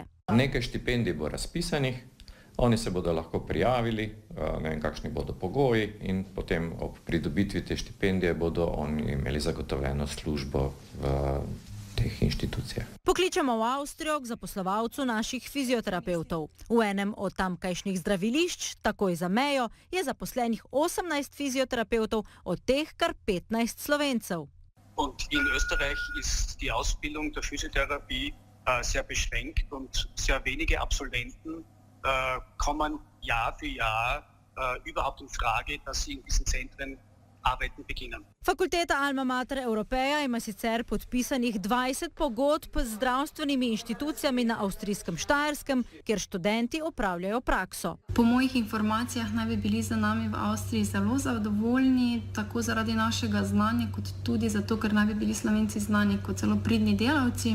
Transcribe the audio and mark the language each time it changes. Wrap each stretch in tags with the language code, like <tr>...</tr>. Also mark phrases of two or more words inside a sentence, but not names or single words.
<sl>Nekaj štipendij bo razpisanih. Oni se bodo lahko prijavili, ne vem, kakšni bodo pogoji, in potem ob pridobitvi te štipendije bodo oni imeli zagotovljeno službo v teh inštitucijah. Pokličemo v Avstrijo k zaposlovalcu naših fizioterapevtov. V enem od tamkajšnjih zdravilišč, takoj za mejo, je zaposlenih 18 fizioterapevtov, od teh kar 15 Slovencev.</sl> <de>Und in Österreich ist die Ausbildung der Physiotherapie sehr beschränkt und sehr wenige Absolventen kommen Jahr für Jahr überhaupt in Frage, dass sie in diesen Zentren arbeiten beginnen.</de> <sl>Fakulteta Alma Mater Europeja ima sicer podpisanih 20 pogodb z zdravstvenimi inštitucijami na avstrijskem Štajerskem, kjer študenti opravljajo prakso. Po mojih informacijah naj bi bili za nami v Avstriji zelo zadovoljni, tako zaradi našega znanja, kot tudi zato, ker naj bi bili Slovenci znani kot zelo pridni delavci.</sl>